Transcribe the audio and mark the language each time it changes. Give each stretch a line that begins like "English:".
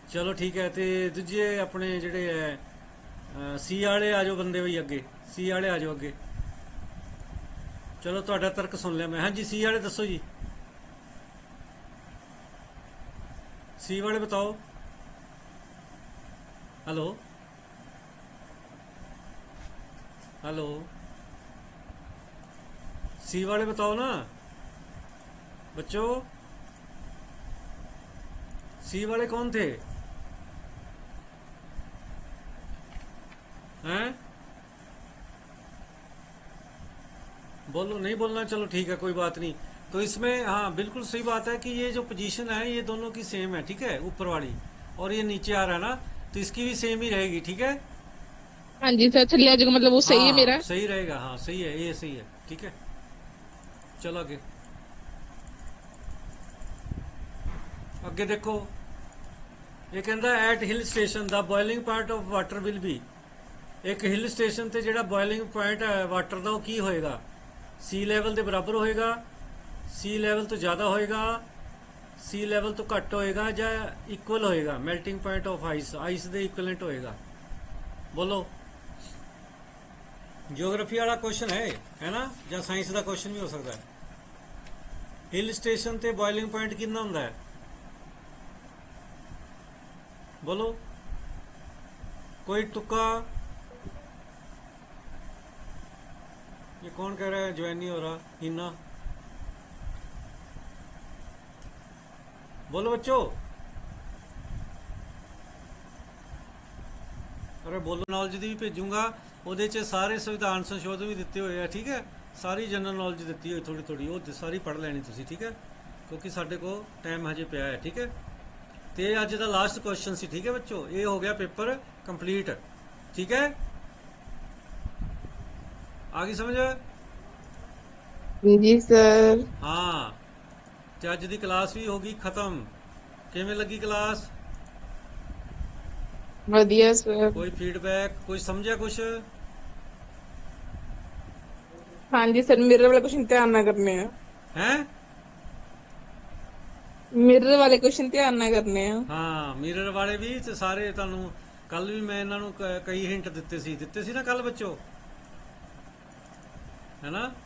Punjabi: ਚਲੋ ਠੀਕ ਹੈ। ਤੇ ਦੂਜੇ ਆਪਣੇ ਜਿਹੜੇ ਹੈ ਸੀ ਵਾਲੇ ਆ ਜਾਓ ਬੰਦੇ ਬਈ ਅੱਗੇ, ਸੀ ਵਾਲੇ ਆ ਜਾਓ ਅੱਗੇ। ਚਲੋ ਤੁਹਾਡਾ ਤਰਕ ਸੁਣ ਲਿਆ ਮੈਂ। ਹਾਂਜੀ ਸੀ ਵਾਲੇ ਦੱਸੋ ਜੀ,
Hindi: सी वाले बताओ। हेलो हेलो, सी वाले बताओ ना बच्चों, सी वाले कौन थे हैं? बोलो, नहीं बोलना, चलो ठीक है कोई बात नहीं। तो इसमें हाँ बिल्कुल सही बात है कि ये जो पोजीशन है ये दोनों की सेम है, ठीक है, ऊपर वाली, और ये नीचे आ रहा है ना तो इसकी भी सेम ही रहेगी, ठीक है।
Punjabi: ਹਾਂਜੀ ਸਰ ਥੱਲੇ ਆ ਜਾਏਗਾ
Hindi: मतलब वो सही है हाँ, मेरा। सही रहेगा, हाँ सही है, ये सही है, ठीक है। चलो आगे
Punjabi: ਅੱਗੇ ਦੇਖੋ। ਇਹ ਕਹਿੰਦਾ at hill station ਦਾ boiling point of water will be. ਇੱਕ ਹਿਲ ਸਟੇਸ਼ਨ ਤੇ ਜਿਹੜਾ ਬੋਇਲਿੰਗ ਪੁਆਇੰਟ ਹੈ ਵਾਟਰ ਦਾ ਉਹ ਕੀ ਹੋਏਗਾ? ਸੀ ਲੈਵਲ ਦੇ ਬਰਾਬਰ ਹੋਏਗਾ, ਸੀ ਲੈਵਲ ਤੋਂ ਜ਼ਿਆਦਾ ਹੋਏਗਾ, ਸੀ ਲੈਵਲ ਤੋਂ ਘੱਟ ਹੋਏਗਾ, ਜਾਂ ਇਕੁਅਲ ਹੋਏਗਾ? Melting point of ice, ice ਦੇ ਇਕੁਇਵਲੈਂਟ ਹੋਏਗਾ। ਬੋਲੋ। ਜਿਓਗ੍ਰਾਫੀ ਵਾਲਾ ਕੁਐਸਚਨ ਹੈ ਨਾ, ਜਾਂ ਸਾਇੰਸ ਦਾ ਕੁਐਸਚਨ ਵੀ ਹੋ ਸਕਦਾ ਹੈ। ਹਿਲ ਸਟੇਸ਼ਨ ਤੇ ਬੋਇਲਿੰਗ ਪੁਆਇੰਟ ਕਿੰਨਾ ਹੁੰਦਾ ਹੈ?
Hindi: बोलो कोई तुक्का। ये कौन कह रहा है ज्वाइन नहीं हो रहा? हिना बोलो बच्चों, अरे बोलो।
Punjabi: नॉलेज ਦੀ ਵੀ ਭੇਜੂੰਗਾ, ਉਹਦੇ 'ਚ ਸਾਰੇ ਸੰਵਿਧਾਨ ਸੰਸ਼ੋਧਨ ਵੀ ਦਿੱਤੇ ਹੋਏ ਆ, ਠੀਕ ਹੈ। ਸਾਰੀ ਜਨਰਲ ਨੌਲੇਜ ਦਿੱਤੀ ਹੋਈ ਥੋੜੀ ਥੋੜੀ, ਉਹ ਸਾਰੀ ਪੜ੍ਹ ਲੈਣੀ ਤੁਸੀਂ, ਠੀਕ ਹੈ, ਕਿਉਂਕਿ ਸਾਡੇ ਕੋਲ ਟਾਈਮ ਹਜੇ ਪਿਆ ਹੈ, ਠੀਕ ਹੈ। ਤੇ ਅੱਜ ਦਾ ਲਾਸਟ ਕੁਐਸਚਨ ਸੀ, ਠੀਕ ਹੈ ਬੱਚੋ। ਇਹ ਹੋ ਗਿਆ ਪੇਪਰ ਕੰਪਲੀਟ, ਠੀਕ ਹੈ। ਆ ਗਈ ਸਮਝ?
Hindi: जी सर।
Punjabi: ਹਾਂ ਤੇ ਅੱਜ ਦੀ ਕਲਾਸ ਵੀ ਹੋ ਗਈ ਖਤਮ। ਕਿਵੇਂ ਲੱਗੀ ਕਲਾਸ?
Hindi: बढ़िया सर।
Punjabi: ਕੋਈ ਫੀਡਬੈਕ, ਕੋਈ ਸਮਝਿਆ ਕੁਛ?
Hindi: हाँ जी सर, मिरर वाले क्वेश्चन ध्यान ना करने हैं।
Punjabi: ਹੈ
Hindi: मिरर वाले क्वेश्चन ध्यान ना करने हैं।
Punjabi: ਹਾਂ ਮਿਰਰ ਵਾਲੇ ਵੀ ਤੇ ਸਾਰੇ ਤੁਹਾਨੂੰ ਕੱਲ ਵੀ ਮੈਂ ਇਹਨਾਂ ਨੂੰ ਕਈ ਹਿੰਟ ਦਿੱਤੇ ਸੀ ਨਾ ਕੱਲ ਬੱਚੋ,
Hindi: है ना?